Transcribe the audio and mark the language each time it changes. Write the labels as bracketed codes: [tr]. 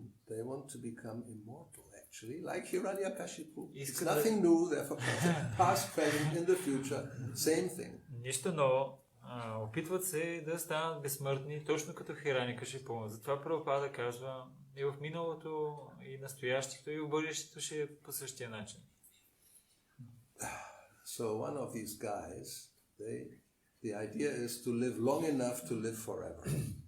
[en] They want to become immortal, actually, like Hiranyakashipu. It's [bg] Искат да- [en] nothing new, therefore past, present, in the future, same thing. [bg] Нищо ново. Опитват се да станат безсмъртни, точно като Хираникашипу. Затова Прабхупада казва, и в миналото, и настоящето, и в бъдещето ще е по същия начин. [en] So one of these guys, the idea is to live long enough to live forever.